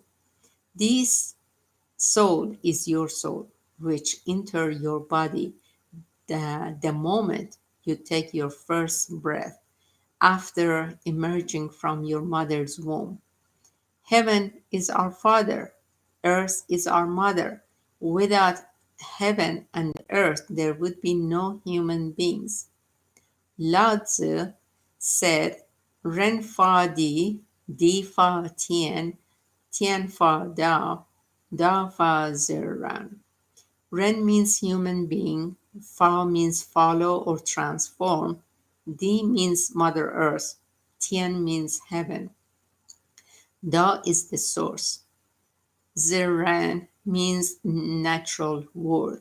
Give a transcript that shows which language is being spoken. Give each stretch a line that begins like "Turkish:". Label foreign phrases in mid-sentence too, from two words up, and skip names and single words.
English: This soul is your soul, which enter your body the moment you take your first breath after emerging from your mother's womb. Heaven is our father, earth is our mother. Without heaven and earth, there would be no human beings. Lao Tzu said,
Chinese: 人法地，地法天，天法道，道法自然.
English: Ren means human being, fa means follow or transform, di means Mother Earth, tian means heaven. Dao is the source. Ziran means natural world.